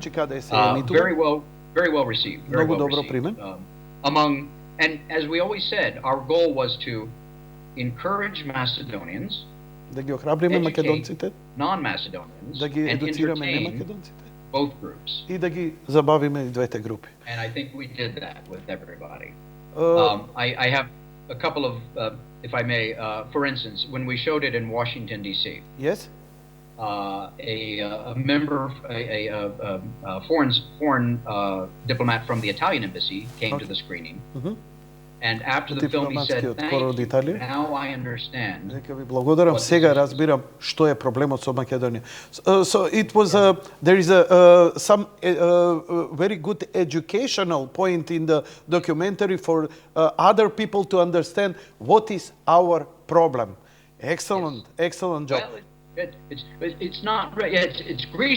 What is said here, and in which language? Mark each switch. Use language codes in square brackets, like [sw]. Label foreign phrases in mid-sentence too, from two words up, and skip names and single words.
[en] Very well received. Very well received. And as we always said, our goal was to encourage Macedonians, educate non-Macedonians, and entertain both groups. [mk] И да ги забавиме и двете групи. [en] And I think we did that with everybody. I have a couple of, if I may, for instance, when we showed it in Washington, D.C. Yes. A member, a foreign diplomat from the Italian embassy came to the screening, And after the film, he said, "Thank you. Now I understand." [mk] Дека ви благодарам, сега разбирам што е проблемот со Македонија. [en] So it was there is some very good educational point in the documentary for other people to understand what is our problem. Excellent, excellent job. Well, it's not. It's Greece.